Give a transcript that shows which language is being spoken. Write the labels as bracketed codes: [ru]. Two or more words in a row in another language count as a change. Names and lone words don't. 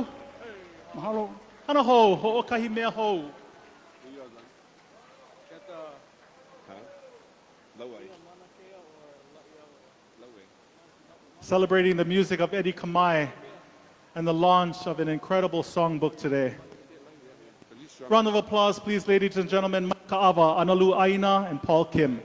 [haw] Mahalo. Hanaho, ho'okahi mea ho. [en] Celebrating the music of Eddie Kamae and the launch of an incredible songbook today. Round of applause, please, ladies and gentlemen. Mike Kaʻawa, ʻAnalū, ʻāina, and Paul Kim.